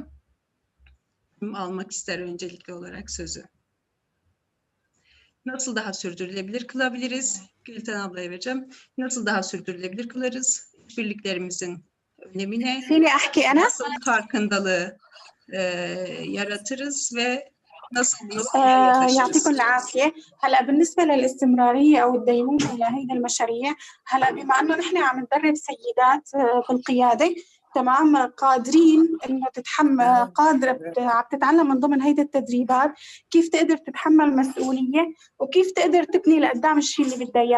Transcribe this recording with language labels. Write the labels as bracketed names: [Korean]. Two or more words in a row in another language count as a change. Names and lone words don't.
[Turkish] Kim almak ister öncelikli olarak sözü? Nasıl daha sürdürülebilir kılabiliriz? Gülten ablaya vereceğim. Nasıl daha sürdürülebilir kılarız? İşbirliklerimizin önemine nasıl farkındalığı yaratırız ve nasıl [Arabic] يعطيكم العافية. هلا بالنسبة للاستمرارية أو الديمومة إلى هيدي المشاريع، هلا بما إنه نحن عم ندرب سيدات بالقيادة تمام قادرين إنه تتحمل قادرة عم تتعلم من ضمن هيدي التدريبات كيف تقدر تتحمل مسؤولية وكيف تقدر تبني لقدام الشيء اللي بدها إياه.